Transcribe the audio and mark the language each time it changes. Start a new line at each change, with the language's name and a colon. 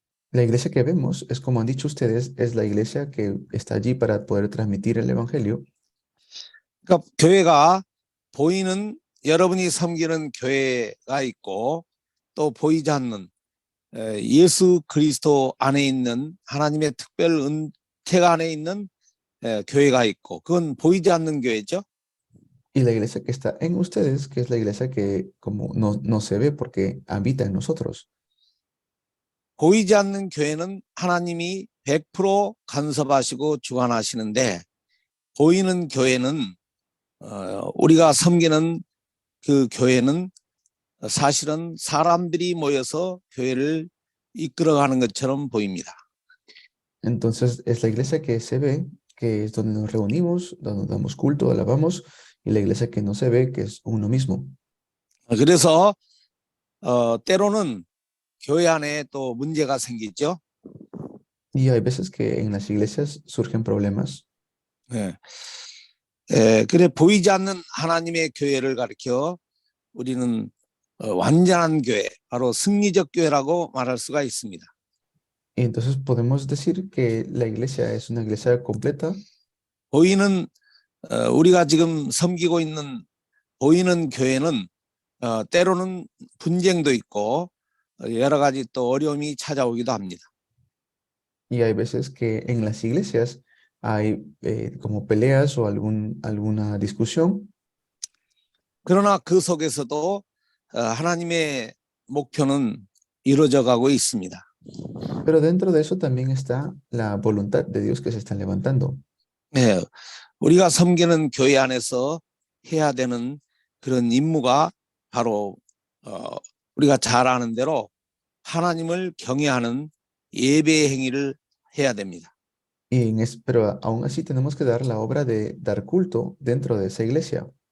Spanish: La iglesia que vemos es, como han dicho ustedes, es la iglesia que está allí para poder transmitir el evangelio.
Korean: 그러니까 교회가 보이는 여러분이 섬기는 교회가 있고 또 보이지 않는 예수 그리스도 안에 있는 하나님의 특별 은혜가 안에 있는 교회가 있고 그건 보이지 않는 교회죠.
Spanish: Y la iglesia que está en ustedes, que es la iglesia que como no se ve porque habita en nosotros.
Korean: 보이지 않는 교회는 하나님이 100% 간섭하시고 주관하시는데 보이는 교회는 우리가 섬기는 그 교회는 사실은 사람들이 모여서 교회를 이끌어가는 것처럼 보입니다.
Spanish: Entonces es la iglesia que se ve, que es donde nos reunimos, donde damos culto, alabamos, y la iglesia que no se ve, que es uno mismo.
Korean: 그래서 때로는 교회 안에 또 문제가 생기죠.
Spanish: Y hay veces que en las iglesias surgen problemas.
Korean: 네. 그래 보이지 않는 하나님의 교회를 가리켜 우리는 완전한 교회, 바로 승리적 교회라고 말할 수가 있습니다.
Spanish: Y entonces podemos decir que la iglesia es una iglesia completa.
Korean: 보이는 우리가 지금 섬기고 있는 보이는 교회는 때로는 분쟁도 있고 여러 가지 또 어려움이 찾아오기도 합니다.
Spanish: Y hay veces que en las iglesias hay como peleas o alguna discusión.
Korean: 그러나 그 속에서도 하나님의 목표는 이루어져 가고 있습니다.
Spanish: Pero dentro de eso también está la voluntad de Dios que se está levantando.
Korean: 네, 우리가 섬기는 교회 안에서 해야 되는 그런 임무가 바로 우리가 잘 아는 대로 하나님을 경외하는 예배의 행위를 해야 됩니다.
Spanish: Pero aún así tenemos que dar la obra de dar culto dentro de esa iglesia.